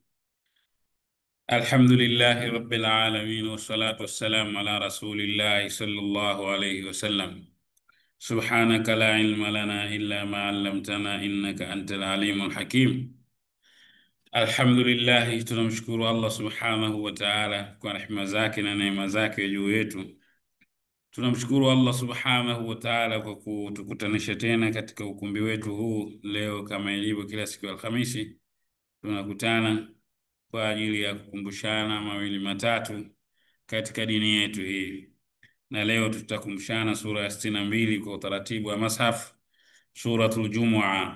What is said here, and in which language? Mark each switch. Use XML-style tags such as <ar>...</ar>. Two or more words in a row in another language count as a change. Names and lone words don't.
<ar>الحمد لله رب العالمين، والصلاة والسلام على رسول الله صلى الله عليه وسلم. سبحانك لا علم لنا إلا ما علمتنا إنك أنت العليم الحكيم. الحمد لله،</ar> <sw>tunamshukuru Allah</sw> <ar>سبحانه وتعالى</ar> <sw>kwa rehema zake na neema zake juu yetu. Tunamshukuru Allah</sw> <ar>سبحانه وتعالى</ar> <sw>kwa kutukutanisha tena katika ukumbi wetu huu leo, kama ilivyo kila siku ya Alhamisi. Tunakutana kwa ajili ya kukumbushana mawili matatu katika dini yetu hii, na leo tutakumbushana sura ya 62 kwa utaratibu wa mashaf, Suratul Jumua.</sw>